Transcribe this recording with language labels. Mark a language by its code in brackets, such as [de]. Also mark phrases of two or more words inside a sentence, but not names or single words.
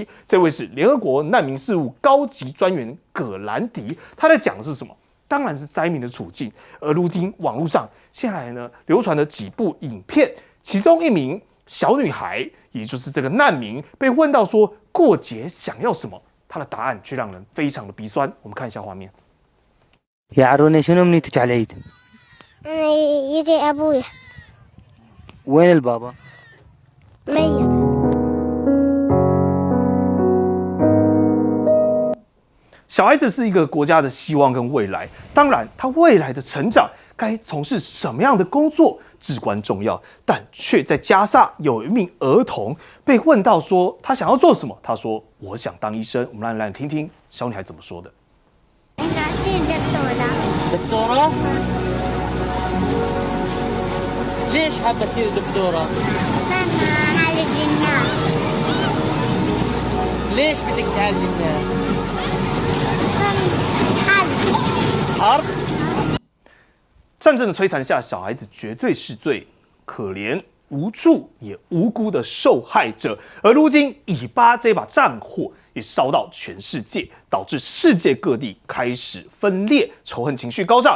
[zh] 这位是联合国难民事务高级专员葛兰迪，他在讲的是什么？当然是灾民的处境。而如今网络上现在呢流传了几部影片，其中一名小女孩，也就是这个难民，被问到说过节想要什么？他的答案却让人非常的鼻酸。我们看一下画面。 [ar] يا عروني شنو منيتك على العيد؟ يجي أبوي وين البابا؟ ميت. [zh] 小孩子是一个国家的希望跟未来，当然他未来的成长该从事什么样的工作至关重要，但却在加萨有一名儿童被问到说他想要做什么，他说我想当医生。我们来听听小女孩怎么说的。 [ar] دكتورة؟ ليش حابة تصير دكتورة؟ عشان أعالج الناس. ليش بدك تعالج الناس؟ عشان حرب. حرب؟ [zh] 战争的摧残下，小孩子绝对是最可怜、无助也无辜的受害者。而如今，以巴这把战火也烧到全世界，导致世界各地开始分裂，仇恨情绪高涨。